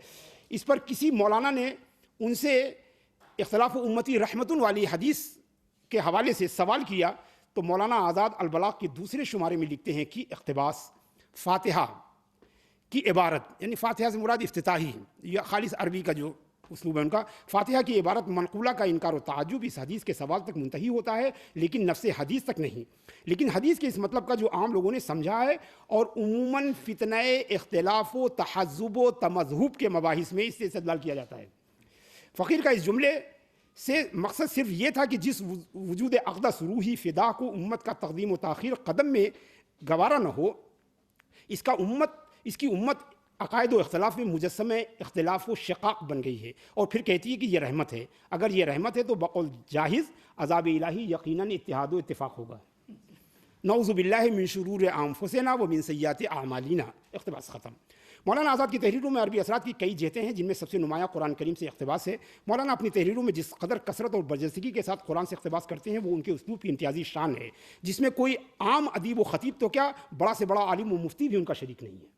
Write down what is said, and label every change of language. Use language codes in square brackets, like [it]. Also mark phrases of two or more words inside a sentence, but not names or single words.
[ur] اس پر کسی مولانا نے ان سے [ar] اختلاف امتی رحمتن [ur] والی حدیث کے حوالے سے سوال کیا تو مولانا آزاد البلاغ کے دوسرے شمارے میں لکھتے ہیں کہ اقتباس فاتحہ کی عبارت، یعنی فاتحہ سے مراد افتتاحی یا خالص عربی کا جو اسلوب ہے ان کا، فاتحہ کی عبارت منقولہ کا انکار و تعجب اس حدیث کے سوال تک منتہی ہوتا ہے لیکن نفس حدیث تک نہیں۔ لیکن حدیث کے اس مطلب کا جو عام لوگوں نے سمجھا ہے اور عموماً فتنہ اختلاف و تحزب و تمذہب کے مباحث میں اس سے استدلال کیا جاتا ہے۔ فقیر کا اس جملے سے مقصد صرف یہ تھا کہ جس وجود اقدس [ar] روحی فدا [ur] کو امت کا تقدیم و تاخیر قدم میں گوارا نہ ہو، اس کی امت عقائد و اختلاف میں مجسمہ اختلاف و شقاق بن گئی ہے اور پھر کہتی ہے کہ یہ رحمت ہے۔ اگر یہ رحمت ہے تو بقول جاہز عذاب الہی یقیناً اتحاد و اتفاق ہوگا۔ [ar] نعوذ باللہ من شرور انفسنا و من سیئات اعمالنا۔ [ur] اقتباس ختم۔ مولانا آزاد کی تحریروں میں عربی اثرات کی کئی جہتیں ہیں جن میں سب سے نمایاں قرآن کریم سے اقتباس ہے۔ مولانا اپنی تحریروں میں جس قدر کثرت اور برجستگی کے ساتھ قرآن سے اقتباس کرتے ہیں وہ ان کے اسلوب کی امتیازی شان ہے جس میں کوئی عام ادیب و خطیب تو کیا، بڑا سے بڑا عالم و مفتی بھی ان کا شریک نہیں ہے۔